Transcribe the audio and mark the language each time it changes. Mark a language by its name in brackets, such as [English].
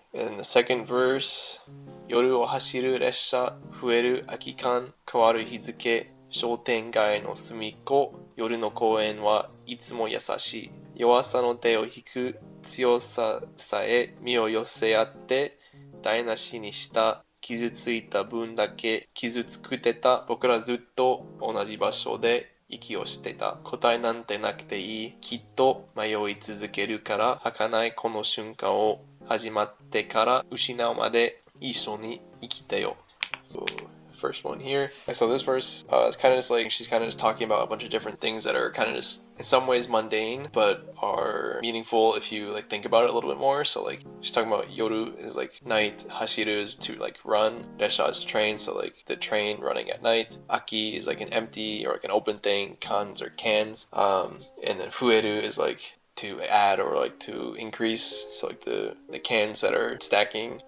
[English] In the second verse, [Japanese] Yoru o hashiru resha, fueru akikan, kawaru hizuke, shotengai no sumikko, yoru no koen wa itsumo yasashi. Yowasa no te o hiku, tsuyosa sae mi o yoseatte, dainashi ni shita, 傷ついた分だけ傷つくてた。僕らずっと同じ場所で息をしてた。答えなんてなくていい。きっと迷い続けるから儚いこの瞬間を始まってから失うまで一緒に生きてよ. [English] First one here. So this verse is kind of just like, she's kind of just talking about a bunch of different things that are kind of just in some ways mundane, but are meaningful if you like think about it a little bit more. So like she's talking about yoru is like night, hashiru is to like run, resha is train, so like the train running at night, aki is like an empty or like an open thing, kans are cans, and then fueru is like to add or like to increase, so like the cans that are stacking.